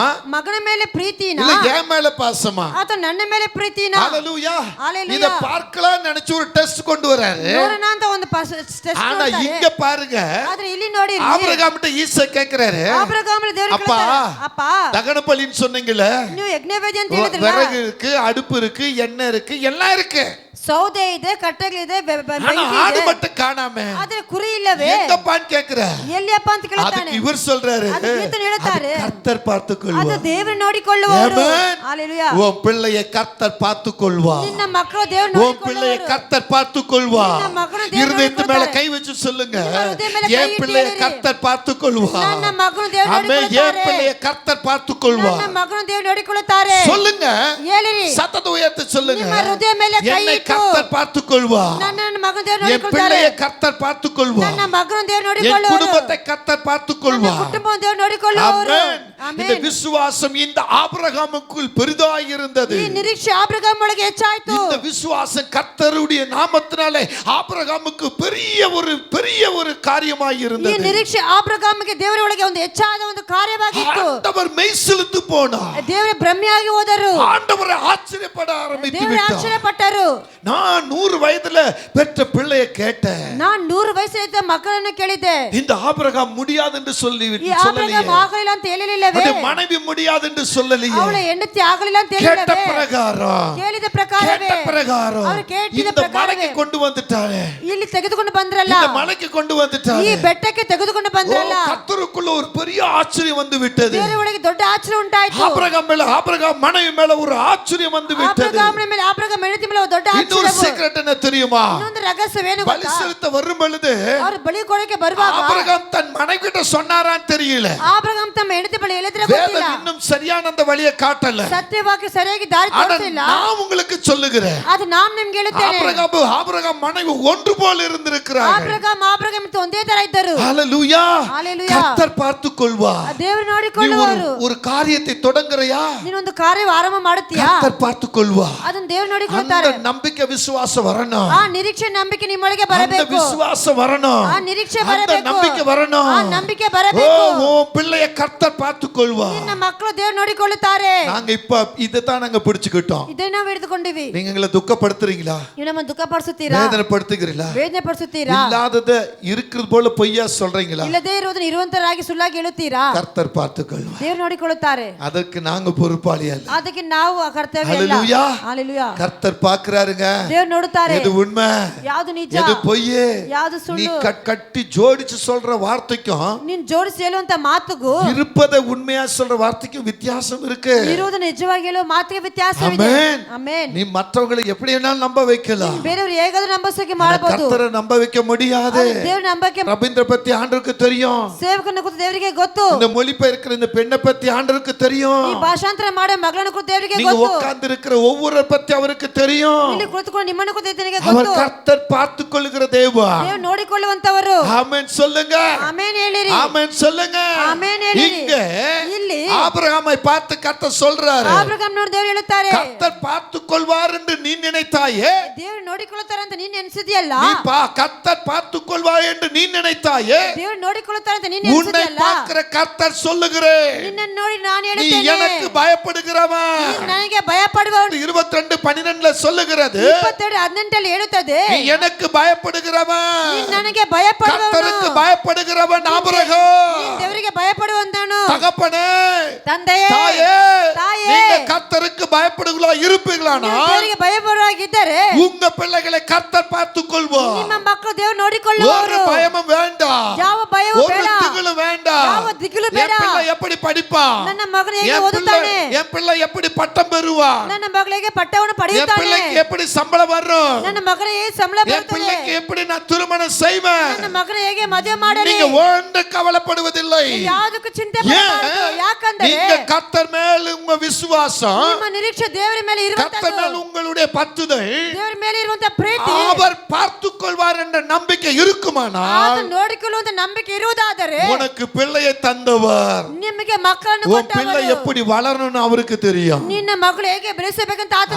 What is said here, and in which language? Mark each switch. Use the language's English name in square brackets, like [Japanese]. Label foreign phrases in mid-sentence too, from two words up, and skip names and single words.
[Kannada] ಮಗನ ಮೇಲೆ ಪ್ರೀತಿನಾ, [Tamil] இல்ல என் மேல பாசமா? [Kannada] ಆತ ನನ್ನ ಮೇಲೆ ಪ್ರೀತಿನಾ? [Tamil] ஹalleluya. ஹalleluya. இத பார்க்கலாம் நினைச்சு ஒரு டெஸ்ட் கொண்டு வராரு. [Kannada] ನೋಡೋಣ ಅಂತ ಒಂದು ಟೆಸ್ಟ್ [Tamil] ஆனா [Kannada] ಕೊಡ್ತಾರೆ. [Tamil] இங்க பாருங்க, [Kannada] ಆದ್ರೆ ಇಲ್ಲಿ ನೋಡಿರಿ, [Tamil] ஆபிரகாம்கிட்ட ஈசாக் கேக்குறாரு, [Kannada] ಆಬ್ರಹಾಮನ ದೇವರು [Tamil] அப்பா, [Kannada] ಕೇಳ್ತಾರೆ, ಅಪ್ಪ [Tamil] தகன பலின்னு சொன்னீங்கல்ல, [Kannada] ನೀವು ಯಜ್ಞವೇದಿ ಅಂತ ಹೇಳಿದ್ರಲ್ಲ, [Tamil] விறகு இருக்கு, அடுப்பு இருக்கு, எண்ணெய் இருக்கு, எல்லாம் இருக்கு. [Kannada] ಸೌದೆ ಇದೆ, ಕಟ್ಟೆಗಳಿದೆ, [Tamil] ஆனா ஆடு மட்டும் காணாம [Kannada] ಆದ್ರೆ ಕುರಿ ಇಲ್ಲವೇ? [Tamil] எங்கப்பான்னு கேக்குறாரு. [Kannada] ಎಲ್ಲಿಯಪ್ಪ ಅಂತ ಕೇಳ್ತಾನೆ. [Tamil] அதுக்கு இவர் சொல்றாரு, [Kannada] ಅದು ಕೀರ್ತನೆ ಹೇಳ್ತಾರೆ, [Tamil] அது கர்த்தர் [Kannada] ಅದು [Tamil] பார்த்துக்கொள்வார். [Kannada] ದೇವರು ನೋಡಿಕೊಳ್ಳುವರು. [Tamil] Amen. ஹalleluya. உன் பிள்ளையை கர்த்தர் பார்த்துக்கொள்வார். [Kannada] ನಿನ್ನ ಮಕ್ಕಳು ದೇವರು [Tamil] உன் பிள்ளையை [Kannada] ನೋಡಿಕೊಳ್ಳುವರು. [Tamil] கர்த்தர் பார்த்துக்கொள்வார். [Kannada] ನಿನ್ನ ಮಗನ ದೇವರು [Tamil] இருதயத்து மேல [Kannada] ನೋಡಿಕೊಳ್ಳುತ್ತಾರೆ. [Tamil] கை வச்சு சொல்லுங்க, [Kannada] ನಿಮ್ಮ ಹೃದಯ ಮೇಲೆ ಕೈ [Tamil] என் [Kannada] ಇಟ್ಟು [Tamil] பிள்ளையை [Kannada] ಹೇಳಿರಿ. [Tamil] கர்த்தர் பார்த்துக்கொள்வார். [Kannada] ನನ್ನ ಮಗನು ದೇವರು [Tamil] ஆமென். என் [Kannada] ನೋಡಿಕೊಳ್ಳುತ್ತಾರೆ. [Tamil] பிள்ளையை கர்த்தர் பார்த்துக்கொள்வார். [Kannada] ನನ್ನ ಮಗನು ದೇವರು ನೋಡಿಕೊಳ್ಳುತ್ತಾರೆ. [Tamil] சொல்லுங்க, [Kannada] ಹೇಳಿರಿ. [Tamil] சத்தத்தை உயர்த்தி சொல்லுங்க, [Kannada] ನಿಮ್ಮ ಹೃದಯ ಮೇಲೆ ಕೈ [Tamil] என்னை [Kannada] ಇಟ್ಟು [Tamil] கர்த்தர் பார்த்துக்கொள்வார். [Kannada] ನನ್ನ ಮಗನು ದೇವರು [Tamil] என் [Kannada] ನೋಡಿಕೊಳ್ಳುತ್ತಾರೆ. [Tamil] பிள்ளையை கர்த்தர் பார்த்துக்கொள்வார். [Kannada] ನನ್ನ ಮಗನು ದೇವರು [Tamil] என் [Kannada] ನೋಡಿಕೊಳ್ಳುವರು. [Tamil] குடும்பத்தை கர்த்தர் [Kannada] ನನ್ನ [Tamil] பார்த்துக்கொள்வார். [Kannada] ಕುಟುಂಬವನ್ನು ದೇವರು ನೋಡಿಕೊಳ್ಳುವರು. [Tamil] ஆமென். இந்த [Kannada] ಆಮೆನ್. [Tamil] விசுவாசம் இந்த ஆபிரகாமுக்குள் பெரிதாய் இருந்தது. [Kannada] ಈ ನಿರೀಕ್ಷೆ ಆಬ್ರಹಾಮ್ ಒಳಗೆ ಹೆಚ್ಚಾಯ್ತು. [Tamil] இந்த விசுவாசம் கர்த்தருடைய நாமத்தினாலே ஆபிரகாமுக்கு பெரிய ஒரு காரியமாய் [Kannada] ಈ [Tamil] இருந்தது. [Kannada] ನಿರೀಕ್ಷೆ ಆಬ್ರಹಾಮಿಗೆ ದೇವರ ಒಳಗೆ ಒಂದು ಹೆಚ್ಚಾದ ಒಂದು ಕಾರ್ಯವಾಗಿತ್ತು. [Tamil] ஆண்டவர் மெய்சிலுத்து போனார். [Kannada] ದೇವರ ಭ್ರಮೆಯಾಗಿ ಹೋದರು. [Tamil] ஆண்டவரை ஆச்சரியப்பட ஆரம்பித்து [Kannada] ದೇವರ [Tamil] விட்டார். [Kannada] ಆಶ್ಚರ್ಯಪಟ್ಟರು. [Tamil] நான் 100 வயதுல பெற்ற பிள்ளையை கேட்டேன். [Kannada] ನಾನು 100 ವಯಸ್ಸಿನ ಮಕ್ಕಳನ್ನು ಕೇಳಿದ್ದೆ. [Tamil] இந்த ஆபிரகாம் முடியாது என்று [Kannada] ಈ [Tamil] சொல்லலையே. [Kannada] ಆಬ್ರಹಾಮ್ ಆಗಲಿಲ್ಲ ಅಂತ ಹೇಳಿಲ್ಲವೇ? [Tamil] அவருடைய மனைவி முடியாது என்று சொல்லலையே. [Kannada] ಅವಳ ಹೆಂಡತಿ ಆಗಲಿಲ್ಲ ಅಂತ [Tamil] கேட்ட [Kannada] ಹೇಳಿಲ್ಲವೇ? [Tamil] பிரகாரம் [Kannada] ಕೇಳಿದ ಪ್ರಕಾರವೇ [Tamil] அவர் [Kannada] ಕೇಳಿದ [Tamil] இந்த [Kannada] ಪ್ರಕಾರವೇ [Tamil] மலைக்கு கொண்டு வந்துட்டாரே. [Kannada] ಇಲ್ಲಿ ತೆಗೆದುಕೊಂಡು ಬಂದ್ರಲ್ಲ, [Tamil] இந்த மலைக்கு கொண்டு [Kannada] ಈ [Tamil] வந்துட்டாரே. [Kannada] ಬೆಟ್ಟಕ್ಕೆ ತೆಗೆದುಕೊಂಡು ಬಂದ್ರಲ್ಲ. [Tamil] கர்த்தருக்குள்ள ஒரு பெரிய ஆச்சரியம் ஆச்சரியம் வந்து விட்டது. [Kannada] ದೇವರಿಗೆ ದೊಡ್ಡ ಆಶ್ಚರ್ಯ ಉಂಟಾಯಿತು. [Tamil] ஆபிரகாம் மனைவி மேல ஒரு ஆச்சரியம் வந்து விட்டது. [Kannada] ಆಬ್ರಹಾಮ್ ಹೆಂಡತಿ ಮೇಲೆ ದೊಡ್ಡ [Tamil] இன்னொரு [Kannada] ಆಶ್ಚರ್ಯ. [Tamil] ಸೀಕ್ರೆಟ್ என்ன தெரியுமா? [Kannada] ಇನ್ನೊಂದು ರಹಸ್ಯವೇನು [Tamil] பலி [Kannada] ಗೊತ್ತಾ? [Tamil] செலுத்த வரும் பொழுது [Kannada] ಅವರು ಬಲಿ ಕೊಡಕ್ಕೆ ಬರುವಾಗ [Tamil] ஆபிரகாம் தன் மனைவி கிட்ட சொன்னாரான்னு தெரியல. [Kannada] ಆಬ್ರಹಾಮ್ ತಮ್ಮ ಹೆಂಡತಿ ಬಳಿ ಹೇಳಿದ್ರೆ [Tamil] வேதம் [Kannada] ಗೊತ್ತಿಲ್ಲ. [Tamil] இன்னும் சரியான அந்த வழியை காட்டல. [Kannada] ಸತ್ಯವಾಗಿ ಸರಿಯಾಗಿ ದಾರಿ ತೋರಿಸಿಲ್ಲ. [Tamil] நான் உங்களுக்கு சொல்லுகிறேன், [Kannada] ಅದು ನಾನು ನಿಮಗೆ ಹೇಳುತ್ತೇನೆ. [Tamil] ஆபிரகாம் மனைவி ஒன்று போல இருந்திருக்கிறார்கள். [Kannada] ಆಬ್ರಹಾಮ್ ಮತ್ತು ಒಂದೇ ತರ ಇದ್ದರು. [Tamil] ஹalleluya. ஹalleluya. கர்த்தர் பார்த்துக்கொள்வார். [Kannada] ದೇವರು ನೋಡಿಕೊಳ್ಳುವರು. [Tamil] ஒரு காரியத்தை தொடங்குறியா, [Kannada] ನೀನು ಒಂದು ಕಾರ್ಯ ಆರಂಭ ಮಾಡುತ್ತೀಯಾ, [Tamil] கர்த்தர் பார்த்துக்கொள்வார். [Kannada] ಅದನ್ನು ದೇವರು ನೋಡಿಕೊಳ್ಳುತ್ತಾರೆ. [Tamil] அந்த நம்பிக்கை விசுவாசம் வரணும். [Kannada] ಆ ನಿರೀಕ್ಷೆ ನಂಬಿಕೆ ನಿಮ್ಮೊಳಗೆ ಬರಬೇಕು. [Tamil] அந்த விசுவாசம் வரணும். [Kannada] ಆ ನಿರೀಕ್ಷೆ ಬರಬೇಕು. [Tamil] அந்த நம்பிக்கை வரணும். [Kannada] ಆ ನಂಬಿಕೆ ಬರಬೇಕು. [Tamil] ஓ பிள்ளைய கர்த்தர் பார்த்துக்கொள்வார். [Kannada] ನಿನ್ನ ಮಕ್ಕಳು ದೇವರು ನೋಡಿಕೊಳ್ಳುತ್ತಾರೆ. [Tamil] நாங்க இப்ப இதைத்தான் நாங்க பிடிச்சுக்கிட்டோம். [Kannada] ಇದನ್ನ ನಾವು ಹಿಡಿದುಕೊಂಡಿವಿ. [Tamil] நீங்க எங்களை துக்கப்படுத்துறீங்களா? [Kannada] ನೀವು ನಮ್ಮನ್ನು ದುಃಖಪಡಿಸುತ್ತೀರಾ? [Tamil] வேதனைப்படுத்துகிறீங்களா? [Kannada] ವೇದನೆಪಡಿಸುತ್ತೀರಾ? [Tamil] இல்லாதத இருக்கிறது போல பொய்யா சொல்றீங்களா? [Kannada] ಇಲ್ಲದೇ ಇರುವುದನ್ನು ಇರುವಂತರಾಗಿ ಸುಳ್ಳಾಗಿ ಹೇಳುತ್ತೀರಾ? [Tamil] கர்த்தர் பார்த்துக்கொள்வார். [Kannada] ದೇವರು ನೋಡಿಕೊಳ್ಳುತ್ತಾರೆ. [Tamil] ಅದಕ್ಕೆ நாங்க பொறுப்பாளி அல்ல. [Kannada] ಅದಕ್ಕೆ ನಾವು ಕರ್ತವ್ಯ ಇಲ್ಲ. [Tamil] ஹalleluya. ஹalleluya. கர்த்தர் பார்க்கறாருங்க. [Kannada] ದೇವರು ನೋಡುತ್ತಾರೆ. [Tamil] எது உண்மை, [Kannada] ಯಾವುದು ನಿಜ, [Tamil] எது பொய், [Kannada] ಯಾವುದು [Tamil] நீ [Kannada] ಸುಳ್ಳು. [Tamil] கட்டி ஜோடிச்சு சொல்ற வார்த்தைக்கும் [Kannada] ನೀನು ಜೋಡಿಸಿ ಹೇಳುವಂತ ಮಾತುಗೂ [Tamil] இருப்பதை உண்மையா சொல்ற வார்த்தைக்கும் வித்தியாசம் இருக்கு. [Kannada] ಇರುವುದನ್ನು ನಿಜವಾಗಿ ಹೇಳುವ ಮಾತಿಗೆ ವ್ಯತ್ಯಾಸವಿದೆ. [Tamil] ஆமென். [Kannada] ಆಮೆನ್. [Tamil] நீ மற்றவங்களை எப்படி வேணாலும் நம்ப வைக்கலாம். [Kannada] ಬೇರೆಯವರು ಹೇಗಾದ್ರೂ ನಂಬಿಸೋಕೆ ಮಾಡಬಹುದು. [Tamil] கர்த்தரை நம்ப வைக்க முடியாது. [Kannada] ದೇವರು ನಂಬಕ್ಕೆ [Tamil] ரபீந்திர பத்தி ஆண்டவருக்கு தெரியும். [Kannada] ಸೇವಕನ ಕುರಿತು ದೇವರಿಗೆ ಗೊತ್ತು. [Tamil] இந்த மொழிபெயர்க்கிற இந்த பெண்ணை பத்தி ஆண்டவருக்கு தெரியும். [Kannada] ಈ ಭಾಷಾಂತರ ಮಾಡೋ ಮಗಳನ್ನು ಕುರಿತು ದೇವರಿಗೆ [Tamil] நீங்க [Kannada] ಗೊತ್ತು. [Tamil] உட்கார்ந்து இருக்கிற ஒவ்வொரு பத்தி அவருக்கு தெரியும். [Kannada] ಇಲ್ಲಿ ಕುಳಿತುಕೊಂಡು ನಿಮ್ಮನ್ನು ಕುರಿತು ದೇವರಿಗೆ [Tamil] அவர் [Kannada] ಗೊತ್ತು. [Tamil] கர்த்தர் பார்த்துக்கொள்ளுகிற தேவா. [Kannada] ದೇವರು ನೋಡಿಕೊಳ್ಳುವಂತವರು. [Tamil] ஆமென் சொல்லுங்க. [Kannada] ಆಮೆನ್ ಹೇಳಿರಿ. [Tamil] ஆமென் சொல்லுங்க. [Kannada] ಆಮೆನ್ ಹೇಳಿರಿ. [Tamil] இங்க [Kannada] ಇಲ್ಲಿ [Tamil] ஆபிரகாமை பார்த்து கர்த்தர் சொல்றாரு, [Kannada] ಆಬ್ರಹಾಮ್ ನೋಡಿ ದೇವರು ಹೇಳುತ್ತಾರೆ, [Tamil] கர்த்தர் பார்த்துக்கொள்வார் என்று நீ நினைத்தாயே, [Kannada] ದೇವರು ನೋಡಿಕೊಳ್ಳುತ್ತಾರೆ ಅಂತ ನೀನು ಎನಿಸಿದೆಯಲ್ಲ, [Tamil] நீ கர்த்தர் பார்த்துக்கொள்வார் என்று நீ நினைத்தாயே, [Kannada] ದೇವರು ನೋಡಿಕೊಳ್ಳುತ್ತಾರೆ ಅಂತ ನೀನು [Tamil] உன்னை [Kannada] ಎನಿಸಿದೆಯಲ್ಲ, [Tamil] பார்க்கிற கர்த்தர் சொல்லுகிறேன், [Kannada] ನಿನ್ನನ್ನು ನೋಡಿ ನಾನು [Tamil] நீ [Kannada] ಹೇಳುತ್ತೇನೆ, [Tamil] எனக்கு பயப்படுகிறவன். [Kannada] ನೀನು ನನಗೆ ಭಯಪಡುವವನು. [Tamil] 22:12 சொல்லுகிறது, [Kannada] 22:18 ಹೇಳುತ್ತದೆ, [Tamil] நீ எனக்கு பயப்படுகிறவன், [Kannada] ನೀನು ನನಗೆ ಭಯಪಡುವವನು, [Tamil] கர்த்தருக்கு பயப்படுகிறவன் ஆபிரகாம். [Kannada] ನೀನು ದೇವರಿಗೆ ಭಯಪಡುವಂತವನು. [Tamil] தகப்பனே, [Kannada] ತಂದೆಯೇ, [Tamil] தாயே, தாயே, நீங்க கர்த்தருக்கு பயப்படுகளா இருப்பீங்களானா [Kannada] ನೀವು ದೇವರಿಗೆ ಭಯಪಡುವಾಗಿದ್ದರೆ [Tamil] உங்க பிள்ளைகளை கர்த்தர் பார்த்துக்கொள்வார். [Kannada] ನಿಮ್ಮ ಮಕ್ಕಳು ದೇವರು [Tamil] ஒரு [Kannada] ನೋಡಿಕೊಳ್ಳುವರು. [Tamil] பயமும் வேண்டாம், [Kannada] ಯಾವ ಭಯವೂ [Tamil] ஒரு [Kannada] ಬೇಡ, [Tamil] திகிலும் வேண்டாம். [Kannada] ಯಾವ ದಿಗಿಲು ಬೇಡ. [Tamil] என் பிள்ளை எப்படி படிப்பான், [Kannada] ನನ್ನ ಮಗನು ಹೇಗೆ [Tamil] என் [Kannada] ಓದುತ್ತಾನೆ, [Tamil] பிள்ளை எப்படி பட்டம் பெறுவான், [Kannada] ನನ್ನ ಮಗಳಿಗೆ ಪಟ್ಟವನ್ನು [Tamil] என் [Kannada] ಪಡೆಯುತ್ತಾನೆ, [Tamil] பிள்ளைக்கு எப்படி சம்பளம் வரும், [Kannada] ನನ್ನ ಮಗನ ಹೇಗೆ ಸಂಬಳ [Tamil] என் [Kannada] ಬರುತ್ತದೆ, [Tamil] பிள்ளைக்கு எப்படி நான் திருமணம் செய்வேன், [Kannada] ನನ್ನ ಮಗನ ಹೇಗೆ ಮದುವೆ ಮಾಡಲಿ, [Tamil] நீங்க ஒன்று கவலைப்படுவதில்லை. [Kannada] ಯಾವುದಕ್ಕೂ ಚಿಂತೆ ಮಾಡಬಾರದು. ಯಾಕಂದರೆ [Tamil] நீங்க கர்த்தர் மேல் உங்க விசுவாசம், [Kannada] ನಿಮ್ಮ ನಿರೀಕ್ಷೆ ದೇವರ ಮೇಲೆ [Tamil] கர்த்தர் மேல் [Kannada] ಇರುವಂತದ್ದು, [Tamil] உங்களுடைய பத்துதல், [Kannada] ದೇವರ ಮೇಲೆ ಇರುವಂತ ಪ್ರೀತಿ, [Tamil] அவர் பார்த்துக்கொள்வார் என்ற நம்பிக்கை இருக்குமானால் [Kannada] ಅದನ್ನು ನೋಡಿಕೊಳ್ಳುವಂತ ನಂಬಿಕೆ ಇರುವುದಾದರೆ [Tamil] உனக்கு பிள்ளையை தந்தவர், [Kannada] ನಿಮಗೆ ಮಕ್ಕಳನ್ನು [Tamil] உன் பிள்ளை [Kannada] ಕೊಟ್ಟವರು, [Tamil] எப்படி வளரணும்னு அவருக்கு தெரியும். [Kannada] ನಿನ್ನ ಮಕ್ಕಳು ಹೇಗೆ ಬೆಳೆಸಬೇಕಂತ ಆತನಿಗೆ